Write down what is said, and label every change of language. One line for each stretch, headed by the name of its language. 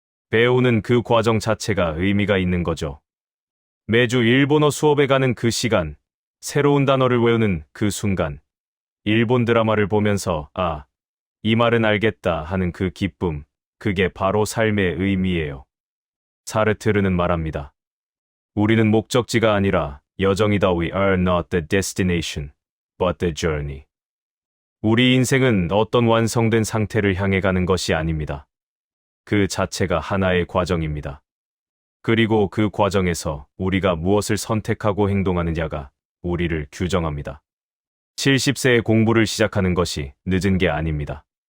Korean: 배우는 그 과정 자체가 의미가 있는 거죠. 매주 일본어 수업에 가는 그 시간, 새로운 단어를 외우는 그 순간, 일본 드라마를 보면서 이 말은 알겠다 하는 그 기쁨, 그게 바로 삶의 의미예요. 사르트르는 말합니다. 우리는 목적지가 아니라 여정이다.
English: We are not the destination, but the journey.
Korean: 우리 인생은 어떤 완성된 상태를 향해 가는 것이 아닙니다. 그 자체가 하나의 과정입니다. 그리고 그 과정에서 우리가 무엇을 선택하고 행동하느냐가 우리를 규정합니다. 70세에 공부를 시작하는 것이 늦은 게 아닙니다.